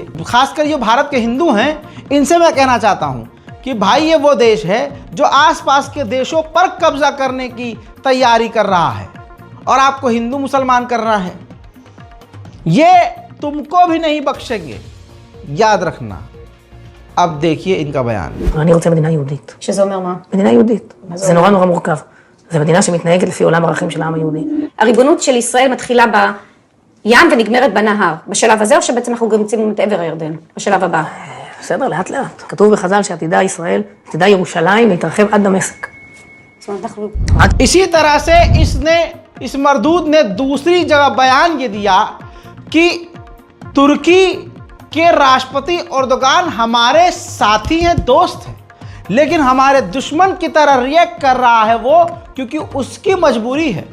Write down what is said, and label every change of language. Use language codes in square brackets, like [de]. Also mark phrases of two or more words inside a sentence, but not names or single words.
[hi] खासकर ये भारत के हिंदू हैं, इनसे मैं कहना चाहता हूं कि भाई ये वो देश है जो आसपास के देशों पर कब्जा करने की तैयारी कर रहा है और आपको हिंदू मुसलमान करना है। ये तुमको भी नहीं बख्शेंगे, याद रखना। अब देखिए इनका बयान। [he] אני רוצה מדינה יהודית. שזה אומר מה? מדינה יהודית. זה נורא נורא מורכב. זו מדינה שמתנהגת לפי עולם הערכים של העם היהודי. הריבונות של ישראל מתחילה בים ונגמרת בנהר. בשלב הזה או שבעצם אנחנו גם יוצאים את עבר הירדן? בשלב הבא. בסדר, לאט לאט. כתוב בחז"ל שעתידה ישראל, עתידה ירושלים להתרחב עד דמשק. זאת אומרת, אנחנו... [hi] इसी तरह से इस मरदूद ने दूसरी जगह बयान ये दिया कि तुर्की के राष्ट्रपति एर्दोगान हमारे साथी हैं, दोस्त हैं, लेकिन हमारे दुश्मन की तरह रिएक्ट कर रहा है वो, क्योंकि उसकी मजबूरी है।